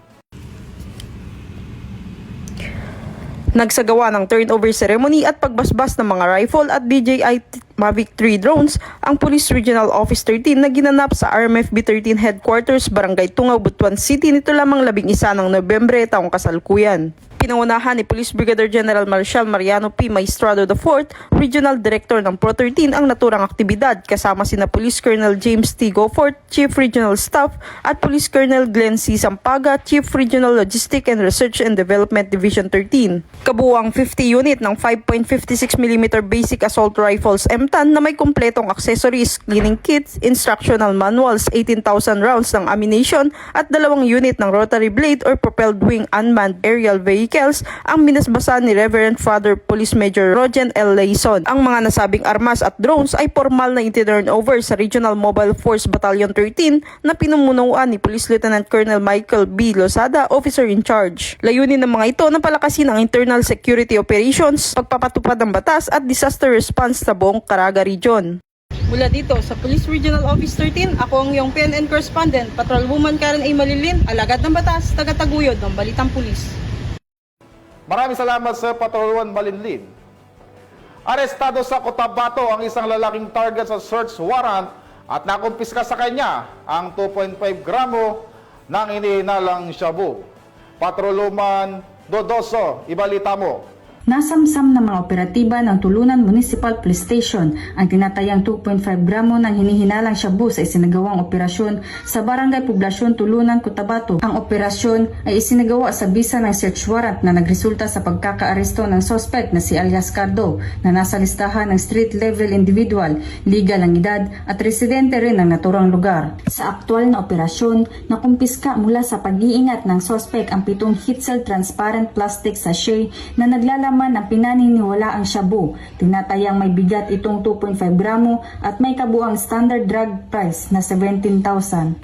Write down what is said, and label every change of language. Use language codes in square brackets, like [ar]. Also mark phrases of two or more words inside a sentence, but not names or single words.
[tl] Nagsagawa ng [en] turnover ceremony [tl] at pagbasbas ng mga rifle at DJI Mavic 3 drones ang Police Regional Office 13 na ginanap sa RMFB 13 Headquarters, Barangay Tungaw, Butuan City nito lamang 11 ng Nobyembre taong kasalukuyan. Pinangunahan ni Police Brigadier General Marcial Mariano P. Maestrado IV, Regional Director ng Pro 13 ang naturang aktibidad kasama sina Police Colonel James T. Goforth, Chief Regional Staff at Police Colonel Glenn C. Sampaga, Chief Regional Logistic and Research and Development Division 13. Kabuuang 50 unit ng 5.56mm Basic Assault Rifles M10 na may kumpletong [en] accessories, cleaning kits, instructional manuals, 18,000 rounds [tl] ng ammunition at 2 unit ng [en] rotary blade or propelled wing unmanned aerial vehicles [tl] ang minasbasan ni Reverend Father Police Major Rogen L. Layson. Ang mga nasabing armas at drones ay formal na itinurn over sa Regional Mobile Force Battalion 13 na pinumunuan ni Police Lieutenant Colonel Michael B. Lozada, Officer in Charge. Layunin ng mga ito na palakasin ang [en] internal security operations, [tl] pagpapatupad ng batas at [en] disaster response [tl] sa buong Caraga Region. Mula dito sa Police Regional Office 13, ako ang iyong PNN Correspondent, Patrolwoman Karen A. Malilin, alagad ng batas, tagataguyod ng Balitang Pulis. Maraming salamat sa Patrolwoman Malinlin. Arestado sa Cotabato ang isang lalaking target sa [en] search warrant [tl] at nakumpiska sa kanya ang 2.5 gramo ng inihinalang shabu. Patrolwoman Dodoso, ibalita mo. Nasamsam ng mga operatiba ng Tulunan Municipal Police Station ang tinatayang 2.5 gramo ng hinihinalang shabu sa isinagawang operasyon sa Barangay Poblasyon Tulunan, Cotabato. Ang operasyon ay isinagawa sa bisa ng [en] search warrant [tl] na nagresulta sa pagkakaaresto ng suspect na si alias Cardo na nasa listahan ng [en] street level individual, [tl] legal ang edad at residente rin ng naturang lugar. Sa aktual na operasyon, nakumpiska mula sa pag-iingat ng suspect ang 7 [en] heat-seal transparent plastic sachet [tl] na naglalaman ng pinaniniwala ang shabu. Tinatayang may bigat itong 2.5 gramo at may kabuang [en] standard drug price [tl] na 17,000.